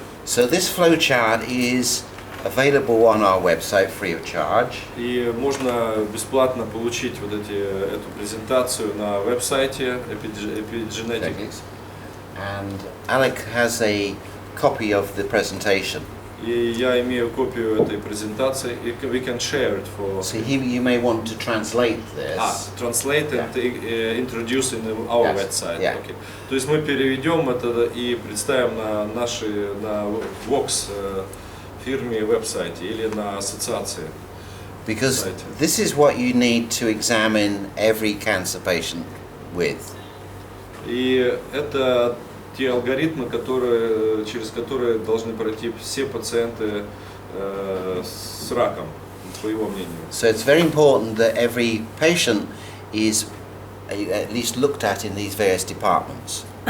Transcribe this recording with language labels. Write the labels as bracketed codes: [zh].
[en] So this flow chart is available on our website free of charge. [ru] И можно бесплатно получить эту презентацию на веб-сайте Epigenetics. [en] And Alec has a copy of the presentation. [ru] И я имею копию этой презентации. [en] И we can share it for. So you may want to translate this. Translate and introduce in our Yes. website. Yeah. Okay. [ru] То есть мы переведем это и представим на Vox фирме веб-сайте или на ассоциации. [en] Because Right. this is what you need to examine every cancer patient with. [ru] И это те алгоритмы, через которые должны пройти все пациенты с раком, по его мнению. [en] So it's very important that every patient is at least looked at in these various departments.